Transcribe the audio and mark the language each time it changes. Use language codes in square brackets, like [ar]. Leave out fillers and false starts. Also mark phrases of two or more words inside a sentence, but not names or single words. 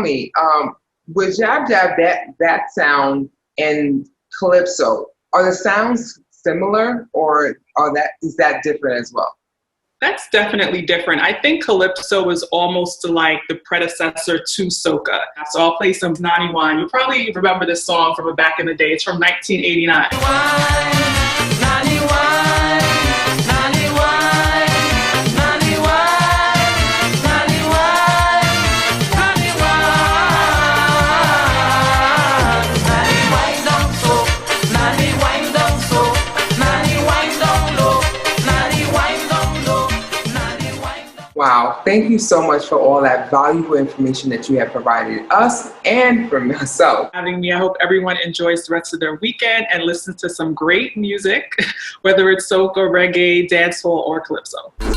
[en] So tell me, with Jab Jab, that sound and Calypso, are the sounds similar, or is that different as well? That's definitely different. I think Calypso is almost like the predecessor to soca. So I'll play some Nani Wine. You'll probably remember this song from back in the day. It's from 1989. Nani Wine, Nani Wine, Nani Wine, Nani Wine, Nani Wine, Nani Wine down so, Nani Wine down so, Nani Wine down low, Nani Wine down low. Wow, thank you so much for all that valuable information that you have provided us and for myself. Having me, I hope everyone enjoys the rest of their weekend and listens to some great music, whether it's soca, reggae, dancehall, or calypso.